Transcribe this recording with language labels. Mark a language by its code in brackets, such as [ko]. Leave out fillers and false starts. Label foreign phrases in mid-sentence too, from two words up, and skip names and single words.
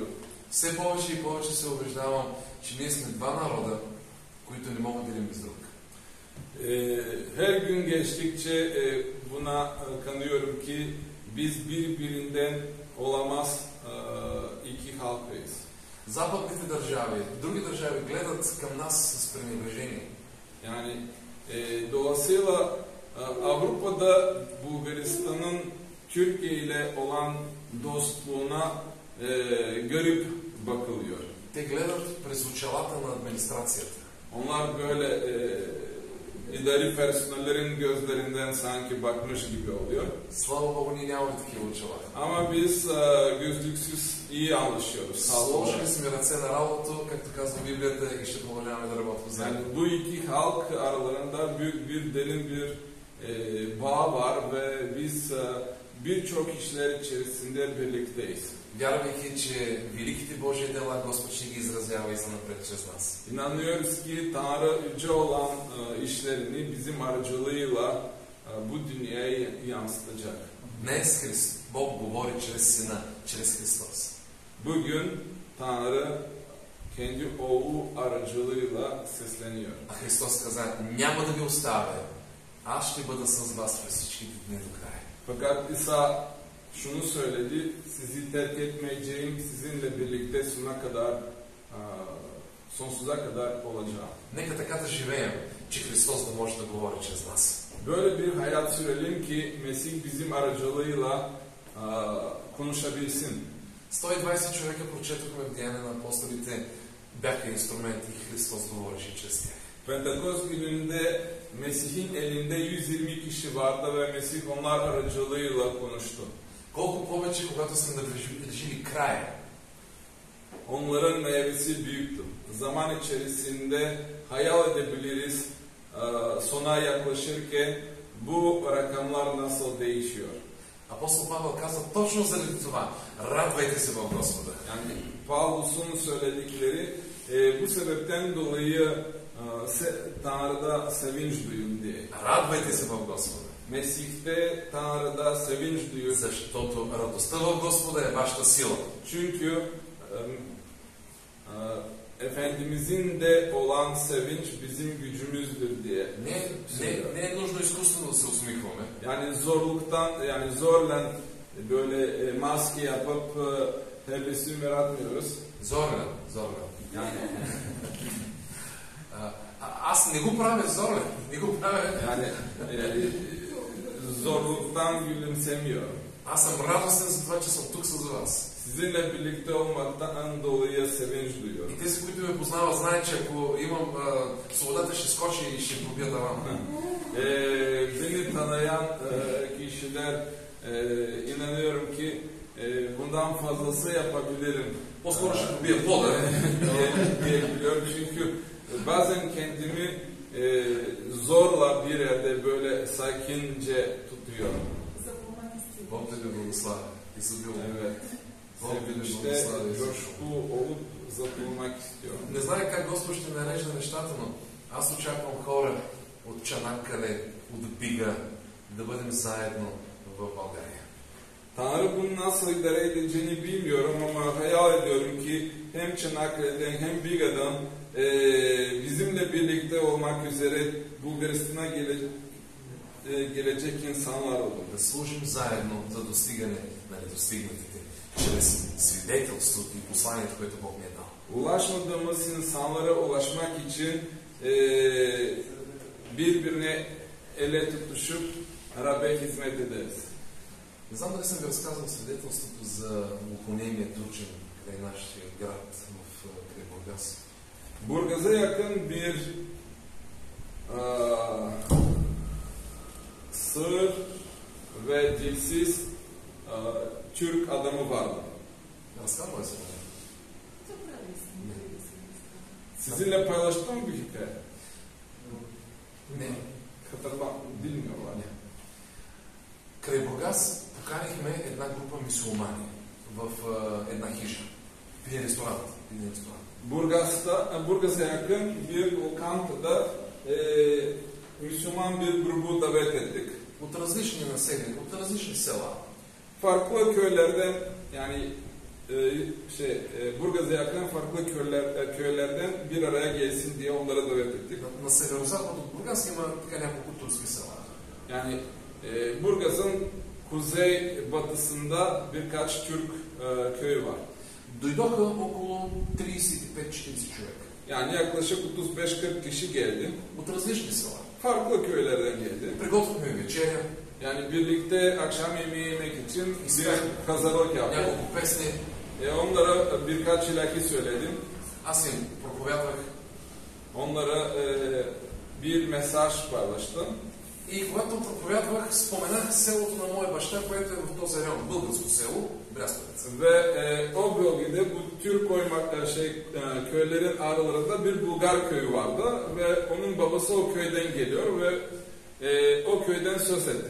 [bg] Все повече и повече се убеждавам, че ние сме два народа, които не могат един без друг. [tr] Her gün geçtikçe buna kanıyorum ki biz birbirinden olamaz iki halkıyız. [bg] Западните държави, други държави гледат към нас с пренебрежение. [tr] Yani dolayısıyla Avrupa'da Bulgaristan'ın Türkiye ile olan dostluğuna garip bakılıyor. [bg] Те гледат през очалата на администрацията. [tr] Onlar böyle idari personellerin gözlerinden sanki bakmış gibi oluyor. [bg] Слава Богу, ние нямаме такива очала. [tr] Ama biz gözlüksüz iyi anlaşıyoruz. [bg] Сложили сме ръце на работа, както казва Библията, и ще продължаваме да работим заедно. [tr] Yani bu iki halk aralarında büyük bir derin bir bağ var ve biz birçok işler içerisinde birlikteyiz. [bg] Вярвайки, че великите Божии дела Господ ще ги изразява и занапред чрез нас. [tr] İnanıyoruz ki Tanrı yüce olan işlerini bizim aracılığıyla bu dünyaya yansıtacak. [bg] Днес Бог говори чрез Сина, чрез Христос. [tr] Bugün Tanrı kendi oğlu aracılığıyla sesleniyor. [bg] А Христос каза, няма да ви оставя, аз ще бъда с вас през всичките дни до края. [tr] Fakat İsa şunu söyledi, sizi terk etmeyeceğim, sizinle birlikte sonsuza kadar olacağım. [bg] Нека така да живеем, че Христос да може да говори чрез нас. [tr] Böyle bir hayat sürelim ki Mesih bizim aracılığıyla konuşabilsin. [bg] 120 човека прочетохме в Деяния на апостолите, бяха инструменти и Христос говореше чрез тях. [tr] Pentekost gününde Mesih'in elinde 120 kişi vardı ve Mesih onlar aracılığıyla konuştu. [bg] Колко повече, когато сме наближили края. [tr] Onların meyvesi büyüktü. Zaman içerisinde hayal edebiliriz sona yaklaşırken bu rakamlar nasıl değişiyor. [bg] Апостол Павел каза точно заради това. Радвайте се в Господа. [tr] Yani Pavlus'un söyledikleri bu sebepten dolayı Tanrı'da sevinç duyun diye. [bg] Радвайте се в Господа. [tr] Mesih'te Tanrı'da sevinç duyun. [bg] Защото радостта в Господа е вашата сила. [tr] Çünkü Efendimizin de olan sevinç bizim gücümüzdür diye. [bg] Не е нужно изкуствено да се усмихваме. [tr] Yani zorla böyle maske yapıp tebessüm yaratmıyoruz. [bg] Зорлен. [tr] Yani [bg] Аз не го правя зорлен. Не го правя. [tr] yani zorluktan gülümsemiyorum. [bg] Аз съм радостен за това, че съм тук с вас. [tr] Sizinle birlikte olmaktan dolayı sevinç duyuyorum. [bg] И тези, които ме познават, знаят, че ако имам свободата, ще скочи и ще пробия тавана. [tr] Beni tanıyan kişiler inanıyorum ki bundan fazlası yapabilirim. [bg] По-скоро ще добия плода. [tr] Diyebiliyorum çünkü bazen kendimi zorla bir yerde böyle sakince tutuyorum. [bg] Запомнете сте. Бог да ви благослави. Изобилно. [tr] Evet. [bg] Бог да ви [tr] Sevinçte [bg] благослави. [tr] coşku olup zapılmak istiyorum. [bg] Не знае как Господ ще нарежда нещата, но аз очаквам хора от Чанаккале, от Бига, да бъдем заедно в България. [tr] Tanrı bunu nasıl idare edeceğini bilmiyorum ama hayal ediyorum ki hem Çanakkale'den hem Biga'dan bizimle birlikte olmak üzere Bulgaristan'a gelecek insanlar olur. [bg] Да служим заедно за достигане на недостигнатите, чрез свидетелството и посланието, което Бог ни е дал. [tr] Ulaşmadığımız insanlara ulaşmak için birbirine ele tutuşup Rab'be hizmet ederiz. [bg] Не знам дали съм ви разказал свидетелството за глухонемия турчин край нашия град край Бургас. [tr] Burgaz'a yakın bir sığır ve dilsiz Türk adamı vardı. [bg] Разказвал ли съм? Забравили сме. [tr] Sizinle paylaştım mı bu hikaye? [bg] Не. [tr] Bilmiyorlar. [bg] Край Бургас поканихме една група мюсюлмани в една хижа. В един ресторант. [tr] Burgaz'a yakın bir lokantada Müslüman bir grubu davet ettik. [bg] От различни населени, от различни села. [tr] Farklı köylerden yani Burgaz'a yakın farklı köylerden bir araya gelsin diye onlara davet ettik. [bg] На северо-запад от Бургас има така няколко турски села. [tr] Yani Burgaz'ın kuzey batısında birkaç Türk köyü var. [bg] Дойдоха около 35-40 човека. [tr] Yani yaklaşık 35-40 kişi geldi. [bg] От различни села. [tr] Farklı köylerden geldi. [bg] Приготвихме вечеря, [tr] Yani birlikte akşam yemeği yemek için bir hazırlık yaptık. [bg] няколко песни. [tr] Onlara birkaç ilahi söyledim. [bg] Аз им проповядвах. [tr] Onlara bir mesaj paylaştım. [bg] И когато проповядвах, споменах селото на моя баща, което е в този район, българско село, Брясковец. [tr] Ve o bölgede bu Türk köylerin aralarında bir Bulgar köyü vardı ve onun babası o köyden geliyor ve o köyden söz etti.